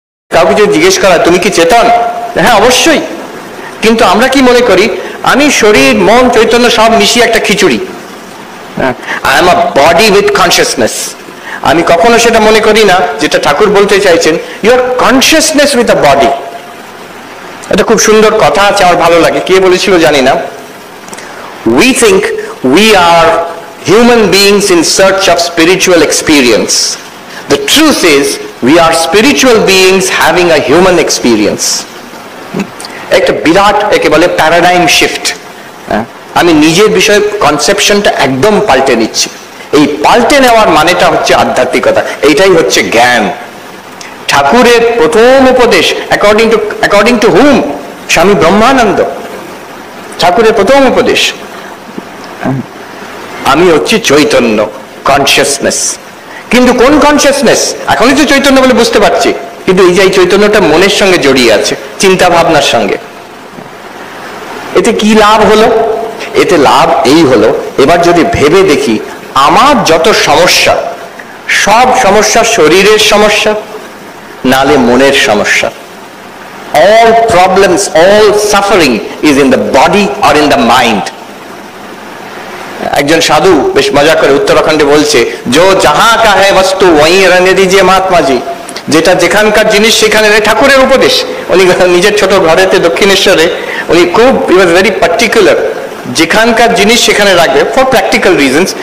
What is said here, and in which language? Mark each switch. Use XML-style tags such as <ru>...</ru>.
<bn>কাউকে যদি জিজ্ঞেস করা তুমি কি চেতন, হ্যাঁ অবশ্যই। কিন্তু আমরা কি মনে করি আমি শরীর মন চৈতন্য সব মিশিয়ে একটা খিচুড়ি,</bn> <en>I am a body with consciousness.</en> <bn>আমি কখনো সেটা মনে করি না যেটা ঠাকুর বলতে চাইছেন,</bn> <en>Your consciousness with a body.</en> <bn>এটা খুব সুন্দর কথা আছে, আমার ভালো লাগে, কে বলেছিল জানি না।</bn> <en>We think we are human beings in search of spiritual experience. The truth is we are spiritual beings having a human experience.</en> <bn>একটা বিরাট একে বলে প্যারাডাইম শিফট। আমি নিজের বিষয়ে কনসেপশনটা একদম পাল্টে নিচ্ছি। এই পাল্টে নেওয়ার মানেটা হচ্ছে আধ্যাত্মিকতা, এইটাই হচ্ছে জ্ঞান। ঠাকুরের প্রথম উপদেশ</bn> <en>According to hmm?</en> <bn>স্বামী ব্রহ্মানন্দ। ঠাকুরের প্রথম উপদেশ, আমি হচ্ছি চৈতন্য, কনসিয়াসনেস। কিন্তু কোন কনসিয়াসনেস? এখনই তো চৈতন্য বলে বুঝতে পারছি, কিন্তু এই যে এই চৈতন্যটা মনের সঙ্গে জড়িয়ে আছে, চিন্তা ভাবনার সঙ্গে। এতে কি লাভ হলো? এতে লাভ এই হলো, এবার যদি ভেবে দেখি আমার যত সমস্যা, সব সমস্যা শরীরের সমস্যা নালে মনের সমস্যা।</bn> <en>All problems, all suffering is in the body or in the mind.</en> <bn>একজন সাধু বেশ মজা করে উত্তরাখণ্ডে বলছে,</bn> <hi>জো যাহা কা হ্যায় বস্তু ওয়ি রহনে দিজিয়ে মহাত্মা জি।</hi> <bn>যেটা যেখানকার জিনিস সেখানে। ঠাকুরের উপদেশ, উনি নিজের ছোট ঘরেতে দক্ষিণেশ্বরে উনি খুব ভেরি পার্টিকুলার, যেখানকার জিনিস সেখানে রাখবে</bn> <en>For practical reasons.</en>